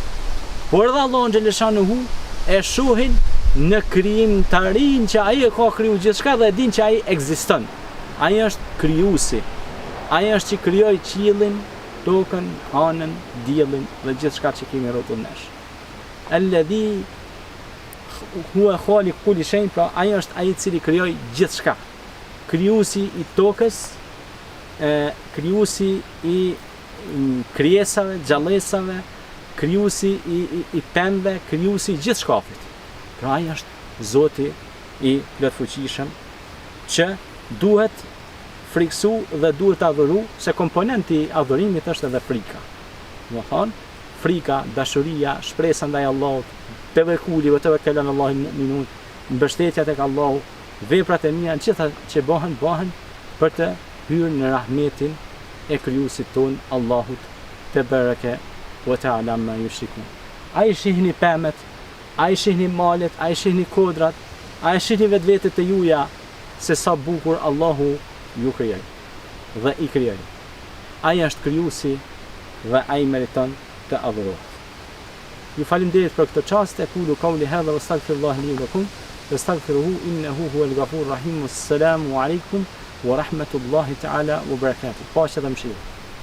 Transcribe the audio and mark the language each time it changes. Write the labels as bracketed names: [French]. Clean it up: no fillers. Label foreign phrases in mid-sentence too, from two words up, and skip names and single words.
[Albanian] Por edhe Allahu xhaleshanuhu e shohin në krijimtarin që ai e ka kriju gjithçka dhe e din që ai ekziston. Ai është krijuesi. Ai është që krijoi qiellin, tokën, anën, diellin dhe gjithçka që kemi rrotull nesh. [Arabic] الذي هو خالق كل شيء, [Albanian] pra ai është ai i cili krijoi gjithçka. Krijuesi i tokës, krijuesi i krijesave, gjallësave, krijuesi i pemëve, krijuesi i gjithë shkafit. Pra ai është Zoti i plotfuqishëm që duhet friksu dhe duhet adhuru, se komponenti i adhurimit është edhe frika. Do thonë, frika, dashuria, shpresa ndaj Allahut, tevekuli [Arabic] وتوكل الله المؤمنون, [Albanian] mbështetja tek Allahu, veprat e mira, gjitha që bëhen për të hyrë në rahmetin e krijuesit ton, Allahut [Arabic] تبارك وتعالى ما يشركون. [Albanian] Ai shihni pemet, ai shihni malet, ai shihni kodrat, ai shihni vetvetet e juja se sa bukur Allahu ju krijoi dhe i krijoi. Ai është krijuesi dhe ai meriton të adhurohet. Ju falenderoj për këtë çast, [Arabic] أقول قولي هذا وأستغفر الله لي ولكم وأستغفره إنه هو الغفور الرحيم. السلام عليكم ورحمة الله تعالى وبركاته. [Albanian] Paqja dhe mëshira.